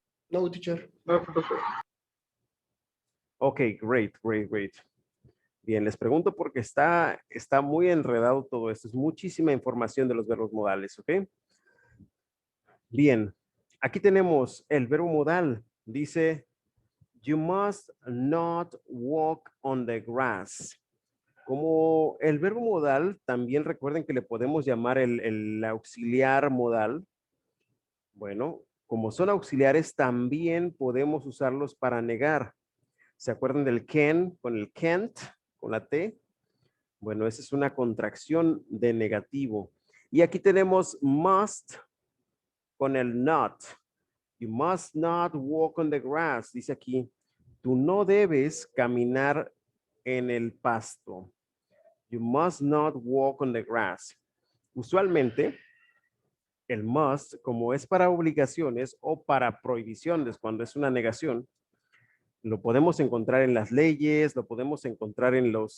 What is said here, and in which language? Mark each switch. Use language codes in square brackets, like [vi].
[en] No, teacher. Ok, great. [es] Bien, les pregunto porque está muy enredado todo esto. Es muchísima información de los verbos modales, ¿ok? Bien, aquí tenemos el verbo modal. [en] Dice, you must not walk on the grass. [es] Como el verbo modal, también recuerden que le podemos llamar el auxiliar modal. Bueno, como son auxiliares, también podemos usarlos para negar. ¿Se acuerdan del can con el can't, con la T? Bueno, esa es una contracción de negativo. Y aquí tenemos must con el not. [en] You must not walk on the grass. [es] Dice aquí, tú no debes caminar en el pasto. [en] You must not walk on the grass. [es] Usualmente, el must, como es para obligaciones o para prohibiciones, cuando es una negación, lo podemos encontrar en las leyes, lo podemos encontrar en